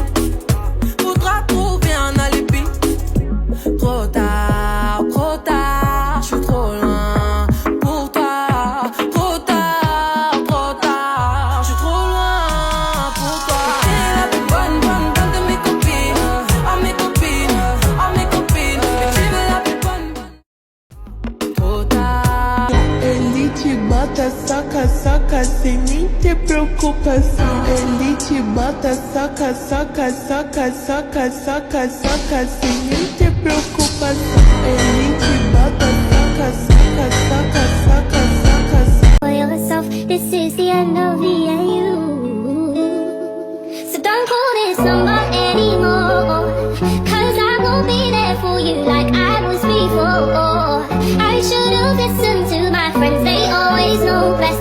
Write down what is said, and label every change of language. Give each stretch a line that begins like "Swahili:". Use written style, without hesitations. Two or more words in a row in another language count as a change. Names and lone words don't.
French: Faudra trouver un alibi. Trop tard, j'suis trop loin pour toi. Trop tard, j'suis trop loin pour toi. T'es la plus bonne de mes copines. Oh mes copines, oh mes copines. Mais tu veux la plus bonne. Trop tard.
Portuguese: Ele te bota, soca, sem nem ter preocupação. Ele te bota, soca, sem nem ter preocupação. Ele te bota, soca.
English: For yourself, this is the end of the AU. So don't call this number anymore. Cause I won't be there for you like I was before. I should've listened to my friends, they always know best.